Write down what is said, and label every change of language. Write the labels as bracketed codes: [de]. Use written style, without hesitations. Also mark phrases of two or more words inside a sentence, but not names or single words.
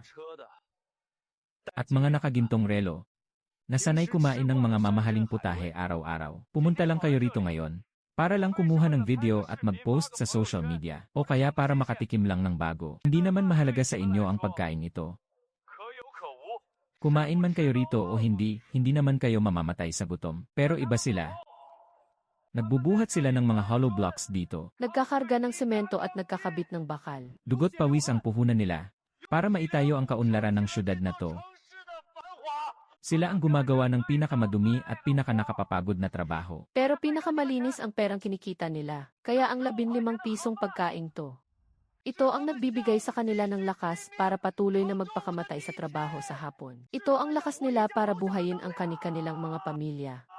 [zh] 车的， [tl] at mga nakagintong relo, na sanay kumain ng mga mamahaling putahe araw-araw. Pumunta lang kayo rito ngayon, para lang kumuha ng video at mag-post sa [en] social media, [tl] o kaya para makatikim lang ng bago. Hindi naman mahalaga sa inyo ang pagkain ito. [zh] 可有可无。 [tl] Kumain man kayo rito o hindi, hindi naman kayo mamamatay sa gutom. Pero iba sila. Nagbubuhat sila ng mga [en] hollow blocks [tl] dito. Nagkakarga ng semento at nagkakabit ng bakal. Dugot pawis ang puhunan nila, para maitayo ang kaunlaran ng syudad na to. [zh] 城市的繁华。 [tl] Sila ang gumagawa ng pinakamadumi at pinakanakapapagod na trabaho. Pero pinakamalinis ang perang kinikita nila. Kaya ang 15 pisong pagkain to. Ito ang nagbibigay sa kanila ng lakas para patuloy na magpakamatay sa trabaho sa hapon. Ito ang lakas nila para buhayin ang kani-kanilang mga pamilya.